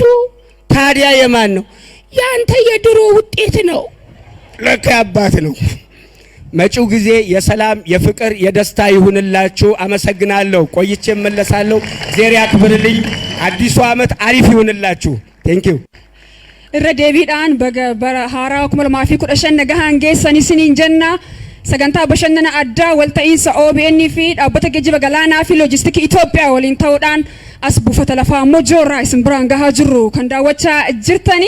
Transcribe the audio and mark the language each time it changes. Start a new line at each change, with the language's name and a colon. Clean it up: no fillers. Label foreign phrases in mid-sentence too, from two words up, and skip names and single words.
Amharic: ታዲያ የማን ነው? ያንተ የድሮ ውጤት ነው። ለካ አባት ነው። መጪው ጊዜ የሰላም የፍቅር የደስታ ይሁንላችሁ። አመሰግናለሁ። ቆይቼ እመለሳለሁ። ዜር ያክብርልኝ። አዲሱ አመት አሪፍ ይሁንላችሁ። ቴንኪው።
Oromo: irra deebiidhaan bara haaraa 2015 nagahaan geessanii siniin jenna. Sagantaa bashannana addaa walta'iinsa OBN fi dhaabbata geejjiba galaanaa fi loojistikii Itoophiyaa waliin ta'uudhaan as buufata lafaa Mojoo irraa isin biraan gahaa jirru kan daawwachaa jirtani.